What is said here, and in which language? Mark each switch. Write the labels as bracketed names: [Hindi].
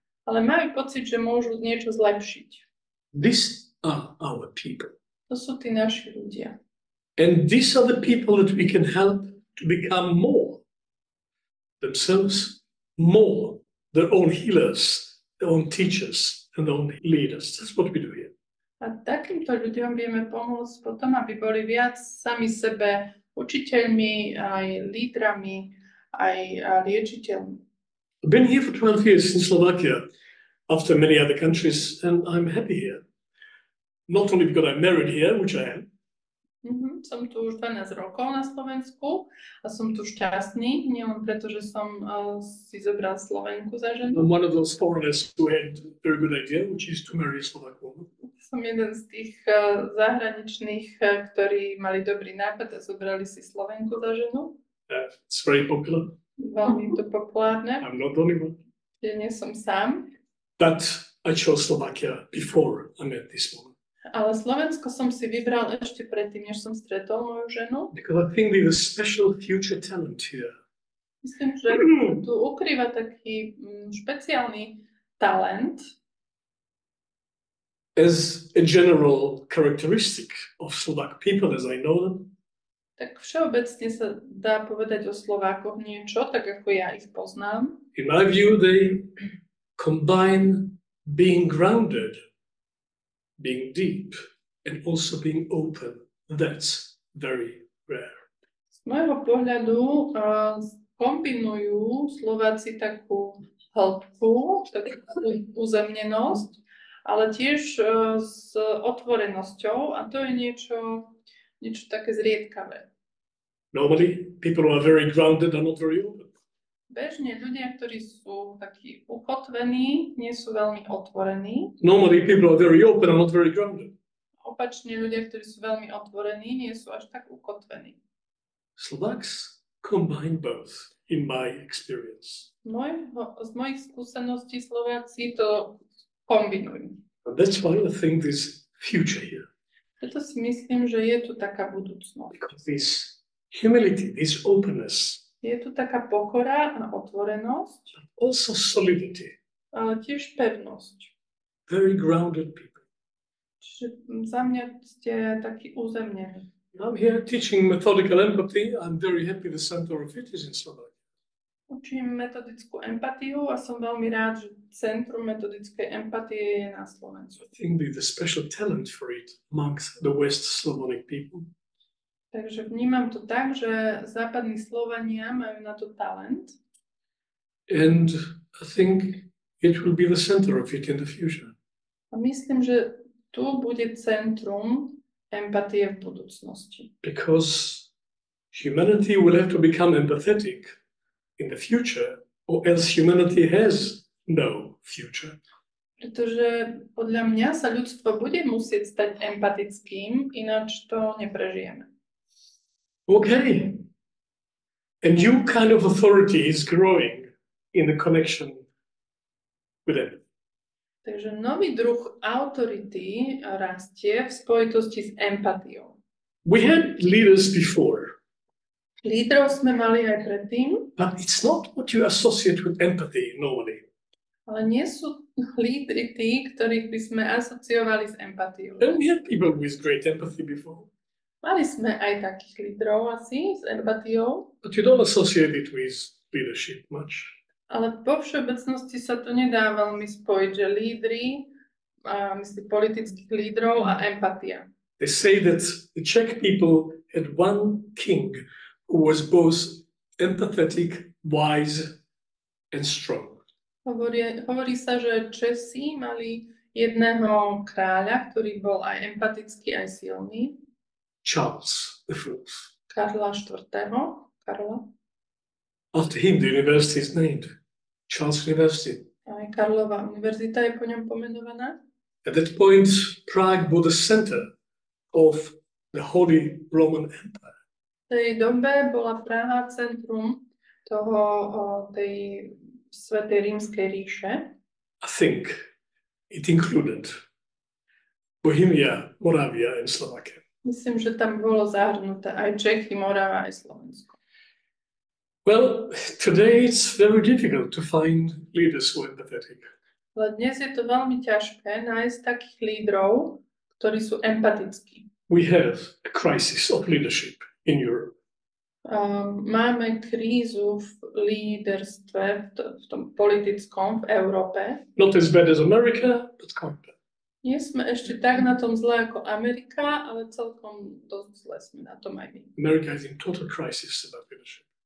[Slovak] ale majú pocit, že môžu niečo zlepšiť. [English] These are our people. [Slovak] To sú tí naši ľudia. [English] And these are the people that we can help to become more themselves, more their own healers, their own teachers, and their own leaders. That's what we do here. [Slovak] A takýmto ľuďom vieme pomôcť potom, aby boli viac sami sebe učiteľmi, aj lídrami, aj liečiteľmi. [English] I've been here for 12 years in Slovakia, after many other countries, and I'm happy here. Not only because I'm married here, which I am. [Slovak] Som tu už 12 rokov na Slovensku a som tu šťastný, nielen preto, že som si zobral Slovenku za ženu. [English] I'm one of those foreigners who had a very good idea, which is to marry a Slovak woman. [Slovak] Som jeden z tých zahraničných, ktorí mali dobrý nápad a zobrali si Slovenku za ženu. [English] It's very popular. [Slovak] Veľmi to populárne. [English] I'm not the only one. [Slovak] Ja nie som sám. [English] But I chose Slovakia before I met this woman. [Slovak] Ale Slovensko som si vybral ešte predtým, než som stretol moju ženu. [English] Because I think there's a special future talent here. [Slovak] Myslím, že tu ukrýva taký špeciálny talent. [English] As a general characteristic of Slovak people as I know them, [Slovak] Tak všeobecne sa dá povedať o Slovákoch niečo, tak ako ja ich poznám. [English] in my view, they combine being grounded, being deep, and also being open. That's very rare. [Slovak] Z môjho pohľadu kombinujú Slováci takú hĺbku, takú uzemnenosť, ale tiež s otvorenosťou a to je niečo také zriedkavé. [English] Normally, people who are very grounded are not very open. [Slovak] Bežne ľudia, ktorí sú takí ukotvení, nie sú veľmi otvorení. [English] Normally, people who are very open are not very grounded. [Slovak] Opačne ľudia, ktorí sú veľmi otvorení, nie sú až tak ukotvení. [English] Slovaks combine both, in my experience. [Slovak] Z mojich skúseností Slováci to kombinujú. [English] And that's why I think there's future here. [Slovak] Preto si myslím, že je tu taká budúcnosť. [English] Because this humility, this openness, [Slovak] Je tu taká pokora a otvorenosť, [English] also solidity, [Slovak] ale tiež pevnosť. [English] very grounded people. [Slovak] Čiže za mňa ste takí uzemnení. [English] I'm here teaching methodical empathy. I'm very happy the center of it is in Slovakia. [Slovak] Učím metodickú empatiu a som veľmi rád, že Centrum metodickej empatie je na Slovensku. [English] I think there's a special talent for it amongst the West Slavonic people. [Slovak] Takže vnímam to tak, že západní Slovania majú na to talent. [English] And I think it will be the center of it in the future. [Slovak] A myslím, že tu bude centrum empatie v budúcnosti. [English] Because humanity will have to become empathetic in the future, or else humanity has no future. [Slovak] Pretože podľa mňa sa ľudstvo bude musieť stať empatickým, ináč to neprežijeme. [English] Okay. A new kind of authority is growing in the connection with empathy. [Slovak] Takže nový druh autority rastie v spojitosti s empatiou. [English] We had leaders before, [Slovak] Lídrov sme mali aj predtým, [English] but it's not what you associate with empathy normally. [Slovak] ale nie sú lídri tí, ktorých by sme asociovali s empatiou. [English] And we had people with great empathy before, [Slovak] Mali sme aj takých lídrov asi s empatiou, [English] but you don't associate it with leadership much. [Slovak] ale po všeobecnosti sa to nedá veľmi spojiť, že lídri, myslím politických lídrov a empatia. [English] They say that the Czech people had one king who was both empathetic, wise, and strong. [Slovak] Hovorí sa, že Česi mali jedného kráľa, ktorý bol aj empatický, aj silný. [English] Charles IV. [Slovak] Karla IV. Karla. [English] After him, the university is named Charles University. [Slovak] Aj Karlova univerzita je po ňom pomenovaná. [English] At that point, Prague was the center of the Holy Roman Empire. [Slovak] tej dobe bola Praha centrum tej Svätej Rímskej ríše. [English] I think it included Bohemia, Moravia, and Slovakia. [Slovak] Myslím, že tam bolo zahrnuté aj Čechy, Morava, aj Slovensko. [English] Well, today it's very difficult to find leaders who are empathetic. [Slovak] Ale dnes je to veľmi ťažké nájsť takých lídrov, ktorí sú empatickí. [English] We have a crisis of leadership in Europe. [Slovak] Máme krízu v líderstve, v tom politickom v Európe. [English] Not as bad as America, but quite bad. [Slovak] Nie sme ešte tak na tom zle ako Amerika, ale celkom dosť zle sme na tom aj my. [English] America is in total crisis about leadership.